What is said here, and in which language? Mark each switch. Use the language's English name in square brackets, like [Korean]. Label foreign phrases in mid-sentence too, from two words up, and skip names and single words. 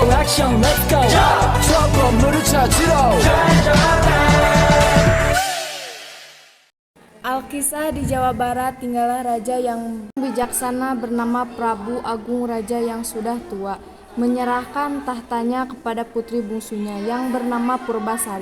[Korean] 액션 [English] let's go [Korean] 저 건물을 찾으러 [Indonesian] Alkisah di Jawa Barat tinggallah raja yang bijaksana bernama Prabu Agung. Raja yang sudah tua menyerahkan tahtanya kepada putri bungsunya yang bernama Purbasari.